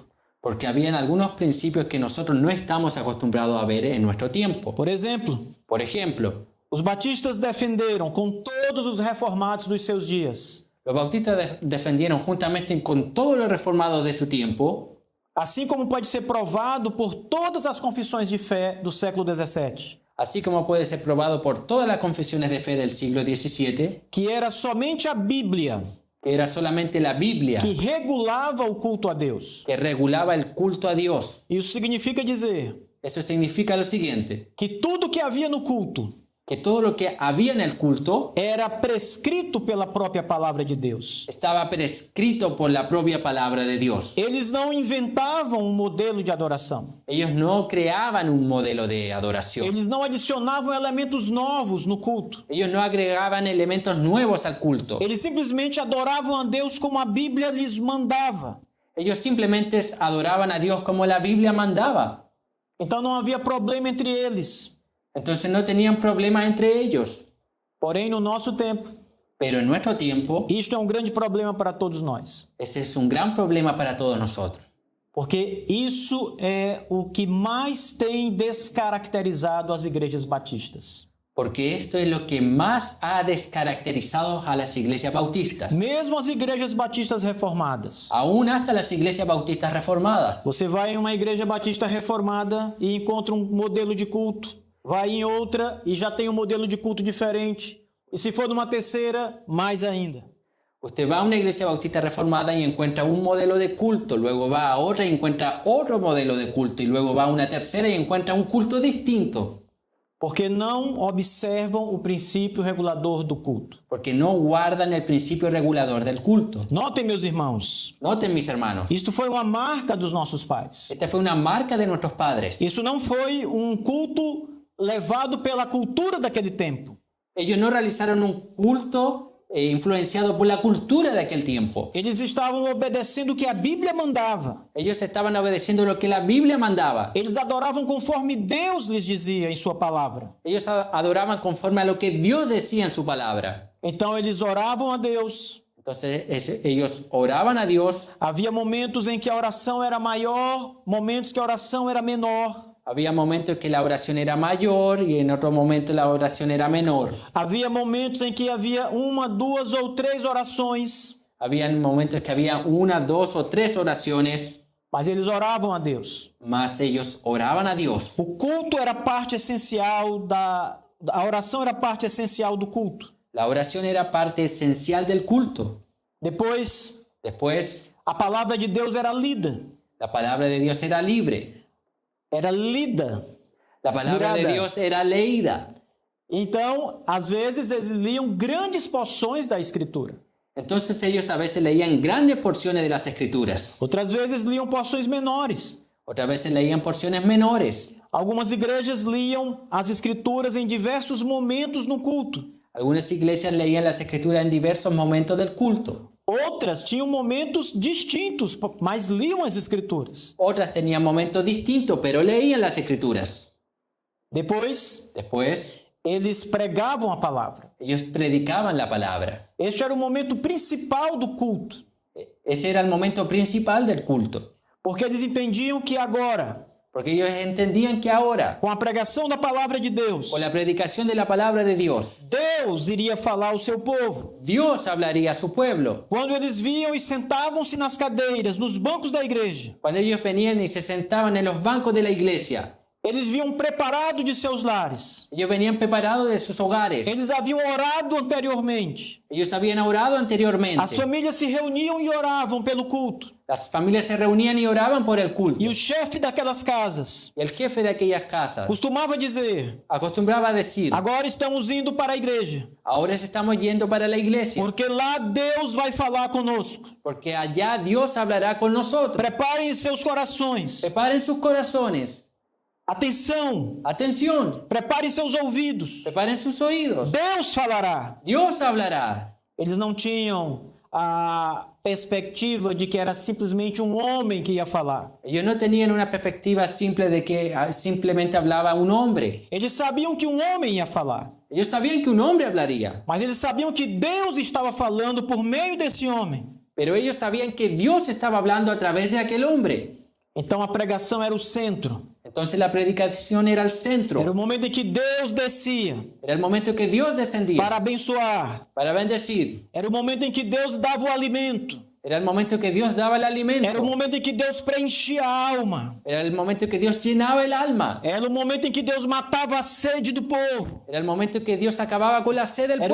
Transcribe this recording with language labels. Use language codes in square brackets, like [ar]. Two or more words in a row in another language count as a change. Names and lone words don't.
[es] porque habían algunos principios que nosotros no estamos acostumbrados a ver en nuestro tiempo. [pt] Por exemplo, [es] Por ejemplo, [pt] os batistas defenderam com todos os reformados dos seus dias, [es] los bautistas defendieron juntamente con todos los reformados de su tiempo, [pt] assim como pode ser provado por todas as confissões de fé do século XVII, [es] así como puede ser probado por todas las confesiones de fe del siglo XVII, [pt] que era somente a Bíblia [es] que era solamente la Biblia [pt] que regulava o culto a Deus. [es] que regulaba el culto a Dios. [pt] Isso significa dizer [es] Eso significa lo siguiente, [pt] que tudo que havia no culto [es] que todo lo que había en el culto [pt] era prescrito pela própria palavra de Deus. [es] estaba prescrito por la propia palabra de Dios. [pt] Eles não inventavam um modelo de adoração. [es] Ellos no creaban un modelo de adoración. [pt] Eles não adicionavam elementos novos no culto. [es] Ellos no agregaban elementos nuevos al culto. [pt] Eles simplesmente adoravam a Deus como a Bíblia lhes mandava. [es] Ellos simplemente adoraban a Dios como la Biblia mandaba. [pt] Então não havia problema entre eles. [es] Entonces no tenían problemas entre ellos. [pt] Porém, no nosso tempo, [es] Pero en nuestro tiempo, [pt] isto é um grande problema para todos nós. [es] ese es un gran problema para todos nosotros. [pt] Porque isso é o que mais tem descaracterizado as igrejas batistas. [es] Porque esto es lo que más ha descaracterizado a las iglesias bautistas. [pt] Mesmo as igrejas batistas reformadas. [es] Aún hasta las iglesias bautistas reformadas. [pt] Você vai em uma igreja batista reformada e encontra um modelo de culto. Vai em outra e já tem um modelo de culto diferente. E se for numa terceira, mais ainda. [es] Usted va a una iglesia bautista reformada y encuentra un modelo de culto, luego va a otra y encuentra otro modelo de culto, y luego va a una tercera y encuentra un culto distinto. [pt] Porque não observam o princípio regulador do culto. [es] Porque no guardan el principio regulador del culto. [pt] Notem, meus irmãos, [es] Noten, mis hermanos, [pt] isto foi uma marca dos nossos pais. [es] esta fue una marca de nuestros padres. [pt] Isso não foi um culto levado pela cultura daquele tempo. [es] Ellos no realizaron un culto influenciado por la cultura de aquel tiempo. [pt] Eles estavam obedecendo o que a Bíblia mandava. [es] Ellos estaban obedeciendo lo que la Biblia mandaba. [pt] Eles adoravam conforme Deus lhes dizia em sua palavra. [es] Ellos adoraban conforme a lo que Dios decía en su palabra. [pt] Então eles oravam a Deus. [es] Entonces ellos oraban a Dios. [pt] Havia momentos em que a oração era maior, momentos que a oração era menor. [es] Había momentos que la oración era mayor y en otros momentos la oración era menor. [pt] Havia momentos em que havia uma, duas ou três orações. [es] Había momentos que había una, dos o tres oraciones, [pt] Mas eles oravam a Deus. [es] mas ellos oraban a Dios. [pt] O culto era parte essencial a oração era parte essencial do culto. [es] La oración era parte esencial del culto. [pt] Depois, [es] Después, [pt] a palavra de Deus era lida. [es] la palabra de Dios era libre. [pt] Era lida. [es] La palabra de Mirada. Dios era leída. [pt] Então, às vezes, eles liam grandes porções da Escritura. [es] Entonces ellos a veces leían grandes porciones de las escrituras. [pt] Outras vezes liam porções menores. [es] Otras veces leían porciones menores. [pt] Algumas igrejas liam as Escrituras em diversos momentos no culto. [es] Algunas iglesias leían las escrituras en diversos momentos del culto. [pt] Outras tinham momentos distintos, mas liam as Escrituras. [es] Otras tenían momentos distintos, pero leían las escrituras. [pt] Depois, [es] Después, [pt] eles pregavam a palavra. [es] ellos predicaban la palabra. [pt] Este era o momento principal do culto, [es] Ese era el momento principal del culto. [pt] porque eles entendiam que agora, [es] Porque ellos entendían que ahora, [pt] com a pregação da palavra de Deus, [es] con la predicación de la palabra de Dios, [pt] Deus iria falar ao seu povo. [es] Dios hablaría a su pueblo. [pt] Quando eles vinham e sentavam-se nas cadeiras, nos bancos da igreja, [es] Cuando ellos venían y se sentaban en los bancos de la iglesia, [pt] eles vinham preparados de seus lares. [es] ellos venían preparados de sus hogares. [pt] Eles haviam orado anteriormente. [es] Ellos habían orado anteriormente. [pt] As famílias se reuniam e oravam pelo culto. [es] Las familias se reunían y oraban por el culto. [pt] E o chefe daquelas casas [es] Y el jefe de aquellas casas [pt] costumava dizer: [es] acostumbraba a decir, [pt] agora estamos indo para a igreja, [es] ahora estamos yendo para la iglesia, [pt] porque lá Deus vai falar conosco. [es] porque allá Dios hablará con nosotros. [pt] Preparem seus corações. [es] Preparen sus corazones. [pt] Atenção. [es] Atención, [pt] Preparem seus ouvidos. [es] preparen sus oídos. [pt] Deus falará. [es] Dios hablará. [pt] Eles não tinham a perspectiva de que era simplesmente um homem que ia falar. [es] Ellos no tenían una perspectiva simple de que simplemente hablaba un hombre. [pt] Eles sabiam que um homem ia falar, [es] Ellos sabían que un hombre hablaría, [pt] mas eles sabiam que Deus estava falando por meio desse homem. [es] pero ellos sabían que Dios estaba hablando a través de aquel hombre. [pt] Então a pregação era o centro. [es] Entonces la predicación era el Era centro. [pt] o momento em que Deus descia [es] Era el momento que Dios descendía [pt] para abençoar. [es] para bendecir. [pt] Era o momento em que Deus dava o alimento. [es] Era el momento que Dios daba el [pt] Era o [es] alimento. [pt] momento em que Deus preenchia a alma. [es] Era el momento que Dios llenaba el alma. [pt] Era o momento em que Deus matava a sede do povo. [es] Era el momento que Dios acababa con la sed del